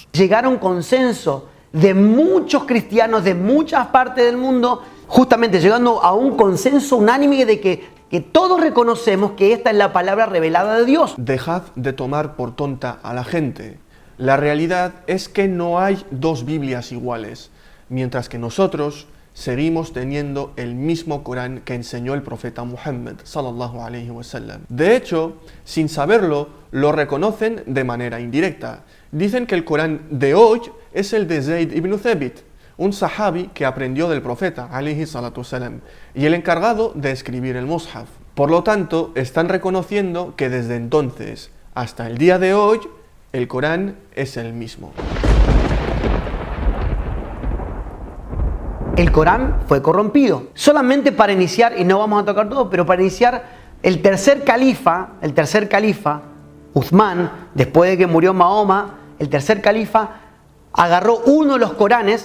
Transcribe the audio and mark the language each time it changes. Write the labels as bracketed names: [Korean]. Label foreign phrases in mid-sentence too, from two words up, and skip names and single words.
[Spanish] Llegar a un consenso de muchos cristianos de muchas partes del mundo, justamente llegando a un consenso unánime de que todos reconocemos que esta es la palabra revelada de Dios. Dejad de tomar por tonta a la gente. La realidad es que no hay 2 Biblias iguales, mientras que nosotros seguimos teniendo el mismo Corán que enseñó el profeta Muhammad [Arabic] صلى الله عليه وسلم. [Spanish] De hecho, sin saberlo, lo reconocen de manera indirecta. Dicen que el Corán de hoy es el de Zayd ibn Thabit, un sahabi que aprendió del profeta [Arabic] عليه الصلاة والسلام, [Spanish] y el encargado de escribir el Mushaf. Por lo tanto, están reconociendo que desde entonces hasta el día de hoy, el Corán es el mismo. El Corán fue corrompido. Solamente para iniciar, y no vamos a tocar todo, pero para iniciar, el tercer califa, Uthman, después de que murió Mahoma, el tercer califa agarró uno de los Coranes.